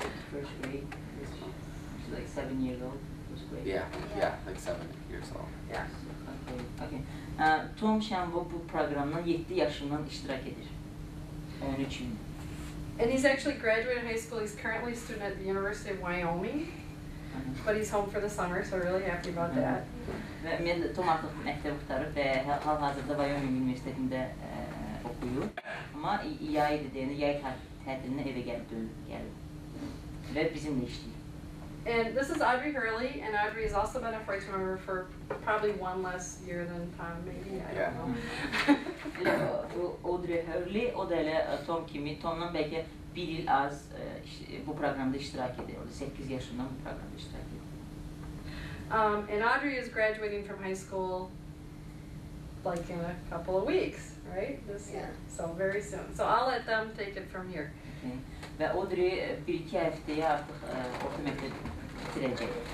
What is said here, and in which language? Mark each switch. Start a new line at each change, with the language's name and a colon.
English: First grade, she's like 7 years old, first grade. Yeah, like 7 years old. Yeah. Okay.
Azerbaijani: Tom Shambo bu proqramdan 7 yaşından iştirak edir. 13 il.
English: And he's actually graduated high school. He's currently a student at the University of Wyoming. But he's home for the summer, so we're really happy about that.
Azerbaijani: Və Tom artıq məktəb qurtarıb və hal-hazırda Wyoming Universitetində oxuyur. Amma yay tətilinə evə gəlib və bizimlə işləyir.
English: And this is Audrey Hurley, and Audrey has also been a 4-H member for probably one less year than Tom, maybe, I don't know.
Azerbaijani: Audrey Hurley, o da elə Tom kimi, Tomdan bəlkə bir il az bu proqramda iştirak edir. 8 yaşından bu proqramda iştirak edir.
English: And Audrey is graduating from high school like in a couple of weeks, right? This year, so very soon. So I'll let them take it from here. Okay.
Azerbaijani: Və Audrey 1-2 həftəyə artıq orta məktəb bitirəcək.